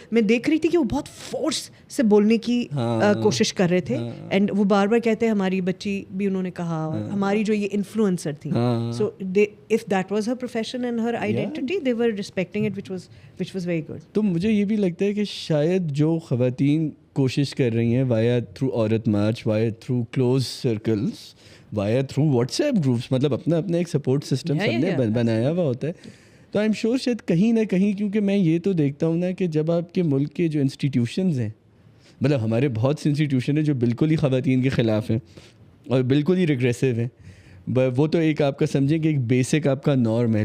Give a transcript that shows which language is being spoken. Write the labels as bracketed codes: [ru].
[ur] میں دیکھ رہی تھی کہ وہ بہت فورس سے بولنے کی کوشش کر رہے تھے. اینڈ وہ بار بار کہتے ہیں ہماری بچی بھی انہوں نے کہا, ہماری جو یہ انفلوئنسر تھی. [en] So if that was her profession and her identity, they were respecting it, which was very good. [ur] تو مجھے یہ بھی لگتا ہے کہ شاید جو خواتین کوشش کر رہی ہیں وایا تھرو عورت March, وایا through close circles, وایا through what's app groups, مطلب اپنا اپنا ایک سپورٹ سسٹم سب نے بنایا ہوا ہوتا ہے. تو [en] I am sure [ur] شاید کہیں نہ کہیں, کیونکہ میں یہ تو دیکھتا ہوں نا کہ جب آپ کے ملک کے جو انسٹیٹیوشنز ہیں, مطلب ہمارے بہت سے انسٹیٹیوشن ہیں جو بالکل ہی خواتین کے خلاف ہیں اور بالکل ہی ریگریسو ہیں, وہ تو ایک آپ کا سمجھیں کہ ایک بیسک آپ کا نارم ہے.